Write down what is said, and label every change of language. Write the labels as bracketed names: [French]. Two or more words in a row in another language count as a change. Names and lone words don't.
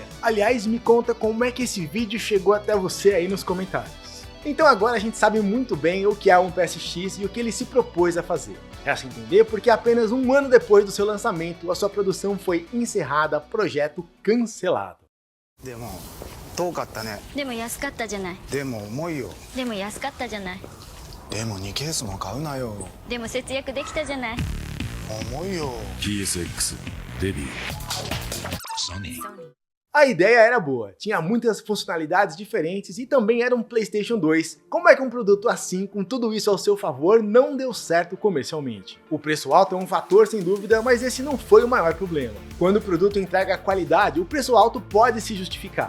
[Portuguese] Aliás, me conta como é que esse vídeo chegou até você aí nos comentários. Então agora a gente sabe muito bem o que é um PSX e o que ele se propôs a fazer. Resta entender porque apenas um ano depois do seu lançamento, a sua produção foi encerrada, projeto cancelado. [Japanese] でも遠かったね。でも安かったじゃない。でも重いよ。でも安かったじゃない。でも2ケースも買うなよ。でも節約できたじゃない。重いよ。 PSX デビュー Sony [Portuguese] A ideia era boa, tinha muitas funcionalidades diferentes e também era um PlayStation 2. Como é que um produto assim, com tudo isso ao seu favor, não deu certo comercialmente? O preço alto é um fator sem dúvida, mas esse não foi o maior problema. Quando o produto entrega qualidade, o preço alto pode se justificar.